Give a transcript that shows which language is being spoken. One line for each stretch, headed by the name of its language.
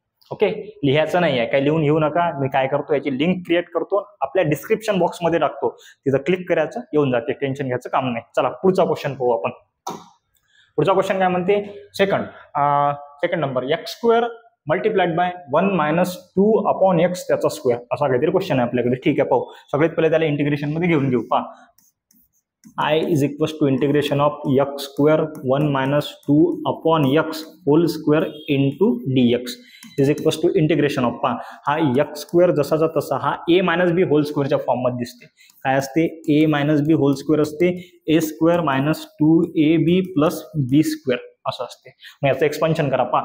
Marathi: Okay, लिहायचं नाही आहे, काही लिहून घेऊ नका. मी काय करतो, याची लिंक क्रिएट करतो, आपल्या डिस्क्रिप्शन बॉक्समध्ये टाकतो, तिथं क्लिक करायचं, येऊन जाते. टेन्शन घ्यायचं काम नाही. चला पुढचा क्वेश्चन पाहू आपण. पुढचा क्वेश्चन काय म्हणते, second number x square multiplied by 1 minus 2 upon x त्याचा स्क्वेअर, असा काहीतरी क्वेश्चन आहे आपल्याकडे. ठीक आहे, पाहू. सगळ्यात पहिले त्याला इंटिग्रेशन मध्ये घेऊन घेऊ.
English: I is equals to integration of x square 1 minus 2 upon x whole square into d x is equals to integration of.
Marathi: हा एक्स स्क्वेअर जसाचा तसा हा ए मायनस बी होल स्क्वेअरच्या फॉर्म मध्ये दिसते. काय असते, ए मायनस बी होल स्क्वेअर असते. ए स्क्वेअर मायनस 2ab प्लस बी square असं असते. मग याचं एक्सपान्शन करा.